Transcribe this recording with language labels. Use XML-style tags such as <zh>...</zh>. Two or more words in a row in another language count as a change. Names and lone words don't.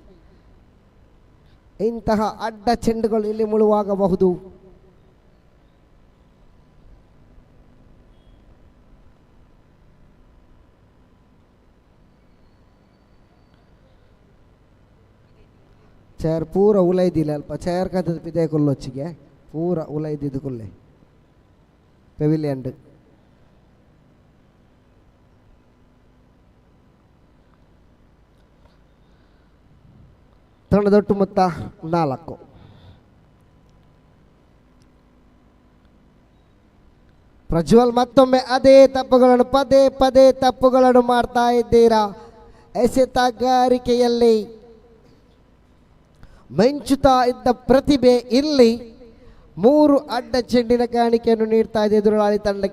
<kn>ಇಂತಹ ಅಡ್ಡ ಚೆಂಡುಗಳು ಇಲ್ಲಿ ಮುಳುವಾಗಬಹುದು.</kn> <tcy>ಚೇರ್ ಪೂರ ಉಲೈದಿಲ್ಲ ಅಲ್ಪ ಚೇರ್ ಕತ್ತದ ಪಿದೆ ಕೊಲ್ಲೊಚ್ಚಿಗೆ ಪೂರ ಉಲೈದಿದ್ದು ಕೊಲ್ಲೆ ಪೆವಿಲಿಯಂಡ್ ತಂಡದೊಟ್ಟು ಮೊತ್ತ 4.</tcy> <kn>ಪ್ರಜ್ವಲ್ ಮತ್ತೊಮ್ಮೆ ಅದೇ ತಪ್ಪುಗಳನ್ನು ಪದೇ ತಪ್ಪುಗಳನ್ನು ಮಾಡ್ತಾ ಇದ್ದೀರಾ. ಎಸೆತಗಾರಿಕೆಯಲ್ಲಿ ಮಿಂಚುತ್ತಾ ಇದ್ದ ಪ್ರತಿಭೆ ಇಲ್ಲಿ 3 ಅಡ್ಡ ಚೆಂಡಿನ ಕಾಣಿಕೆಯನ್ನು ನೀಡ್ತಾ ಇದೆ ಎದುರಾಳಿ ತಂಡಕ್ಕೆ.</kn>